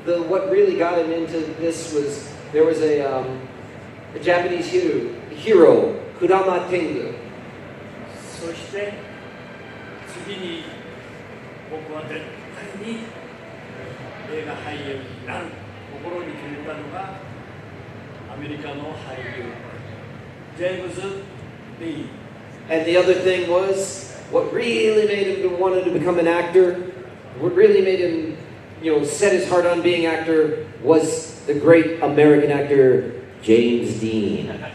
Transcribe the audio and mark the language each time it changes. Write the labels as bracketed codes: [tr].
[en] What really got him into this was there was a Japanese hero, Kurama Tengu. [ja] そして次に僕は絶対に映画俳優になる心に決めたのがアメリカの俳優ジェームズ・ディーン。 [en] And the other thing was what really made him want to become an actor. What really made him, set his heart on being an actor was the great American actor James Dean.